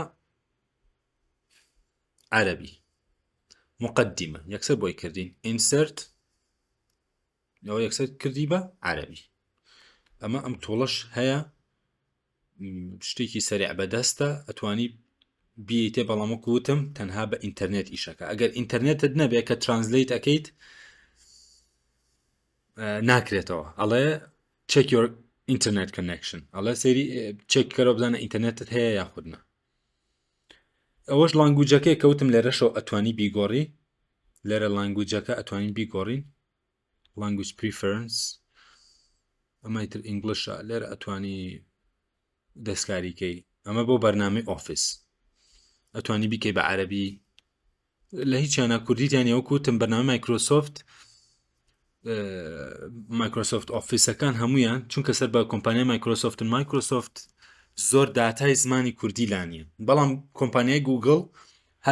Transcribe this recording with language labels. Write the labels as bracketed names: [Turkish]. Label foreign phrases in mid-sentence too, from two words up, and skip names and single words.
[Central Kurdish] عەرەبی مقدمە یەکسەر بۆی کردین ئینسرت ئەوە یەکسەر کردی بە عەرەبی ئەمە ئەم تۆڵەش هەیە شتێکی سەریع بەدەستە ئەتوانی بیتێ بەڵامە کوتم تەنها بە ئینتەرنێت ئیشەکە ئەگەر ئینتەرنێتت نەبێت کە ترانزلیت ئەەکەیت ناکرێتەوە ئەڵێ [English] check your internet connection [Central Kurdish] ئەڵێ سەیری چێککەرەوە بزانە ئینتەرنێتت هەیە یاخودنا ئەوەش لانگوجەکەی کەوتم لێرەشەوە ئەتوانی بیگۆڕی لێرە لانگوجەکە ئەتوانین بیگۆڕین [English] language preference [Central Kurdish] ئەمە ئیتر ئینگلیشە لێرە ئەتوانی دەستکاریکەی ئەمە بۆ بەرنامەی ئۆفیس ئەتوانی بیکەی بە عەرەبی لە هیچیانە کوردیتیانی ئەو کوتم بەرنامە مایکرۆسۆفت ئۆفیسەکان هەمویان چونکە سەر بە کۆمپانیای مایکرۆسۆفت زۆر داتای زمانی کوردی لانیە بەڵام کۆمپانیای گوگڵ هەر